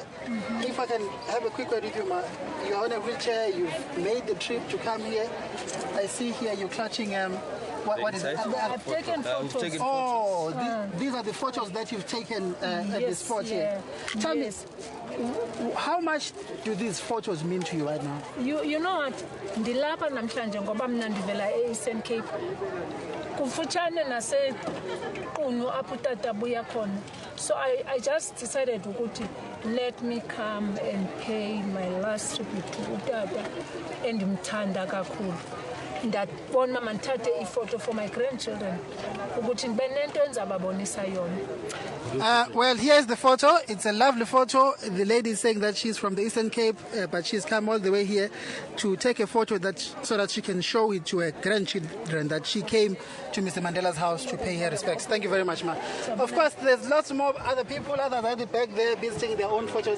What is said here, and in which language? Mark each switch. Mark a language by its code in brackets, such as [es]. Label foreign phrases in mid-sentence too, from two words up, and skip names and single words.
[en] If I can have a quick word with you, ma. You're on a wheelchair, you've made the trip to come here. I see here you're clutching, what is it? I've taken photos. These are the photos that you've taken at the spot here. Tell me, how much do these photos mean to you right now? You know what? [xh] Ndilapha namhlanje ngoba mina ndivela e-Eastern Cape. Kufutshane naseQunu apho utata buya khona. [en] So I just decided ukuthi let me come and pay my last tribute to utata [xh] endimthanda kakhulu. Ndabona mandithathe ifoto [en] for my grandchildren [xh] ukuthi ndibe nento endizababonisa yona. [en] Well, here's the photo. It's a lovely photo. The lady is saying that she's from the Eastern Cape, but she's come all the way here to take a photo so that she can show it to her grandchildren that she came to Mr. Mandela's house to pay her respects. Thank you very much, ma. Of course, there's lots more other people other than the back there visiting their own photos.